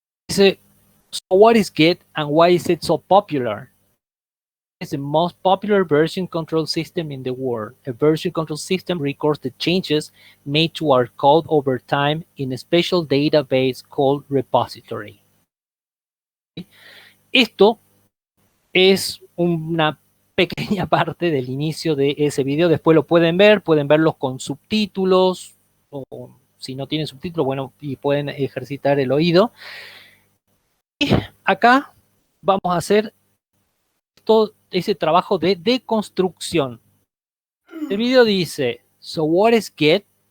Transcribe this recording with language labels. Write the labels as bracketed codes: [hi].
[es] Dice, [en] so what is Git and why is it so popular? It's the most popular version control system in the world. A version control system records the changes made to our code over time in a special database called repository. [es] Esto es una pequeña parte del inicio de ese video. Después lo pueden verlos con subtítulos, o si no tienen subtítulos, bueno, y pueden ejercitar el oído. Y acá vamos a hacer todo ese trabajo de deconstrucción. El video dice, [en] so what is Git?